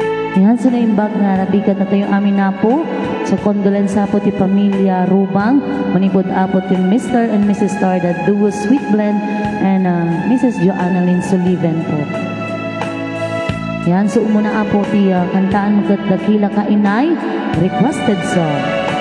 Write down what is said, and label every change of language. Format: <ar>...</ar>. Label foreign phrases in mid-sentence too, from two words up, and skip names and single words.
<ilo>Yan, so naimbag nga nabigat na tayo amin na po. So kondolensa po ti Pamilya Rubang. Manipod po ti</ilo> <en>Mr. and Mrs. Star, the duo Sweet Blend, and Mrs.</en> <ilo>Joanna Lynn Sullivan po. Yan, so umuna po ti kantaan magdakila ka inay,</ilo> <en>requested song.</en>